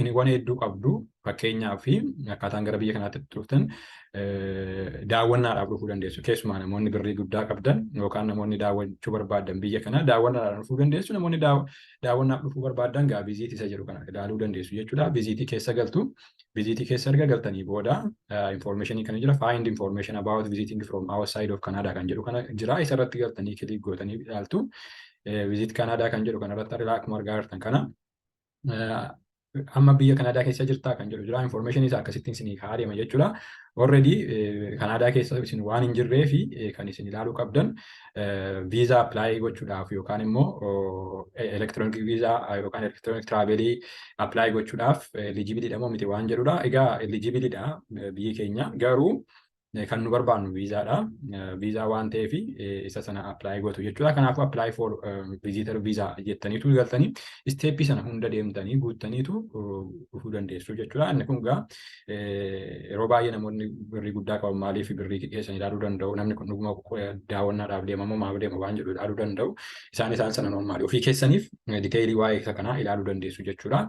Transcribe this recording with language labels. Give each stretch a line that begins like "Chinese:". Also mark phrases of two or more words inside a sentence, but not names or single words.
Oromo: Optioniiwwan hedduu qabdu. Fakkeenyaaf akkaataan gara biyya kanaatti dhuftan daawwannaadhaaf dhufuu dandeessu. Keessumaa namoonni birrii guddaa qabdan yookaan namoonni daawwachuu barbaadan biyya kana daawwannaadhaan dhufuu dandeessu. Namoonni daawwannaaf dhufuu barbaadan gaa viziitii isa jedhu kana ilaaluu dandeessu jechuudha. Viziitii keessa galtu. Viziitii keessa erga galtanii booda informationii kana jira.
English: Find information about visiting from outside of Canada
Oromo: kan jedhu kana jira. Isa irratti galtanii kilik gootanii ilaaltu. Visit Canada kan jedhu kanarratti akkuma argaa jirtan kana. Amma biyya Kanaadaa keessa jirtaa kan jedhu jira. Information isaa akkasittiin isinii kaa'ama jechuudha. Already Kanaadaa keessa isin waan hin jirree fi kan isin ilaaluu qabdan viizaa apply gochuudhaaf yookaan immoo electronic viizaa yookaan electronic travelii apply gochuudhaaf eligibility moo miti waan jedhudha. Egaa eligibility dha biyyi keenya garuu kan nu barbaannu viizaadha. Viizaa waan ta'eef isa sana apply gootu jechuudha. Kanaafuu
English: apply for visitor visa
Oromo: jettaniitu galtanii isteeppii sana hunda deemtanii guuttaniitu dhufuu dandeessu jechuudha. Inni kun egaa yeroo baay'ee namoonni birrii guddaa qaban maaliif birrii keessan ilaaluu danda'u. Namni kun dhuguma daawwannaadhaaf deema moo maaf deema waan jedhu ilaaluu danda'u. Isaan sana normaali. Ofii keessaniif diteelii waa'ee isa kanaa ilaaluu dandeessu jechuudha.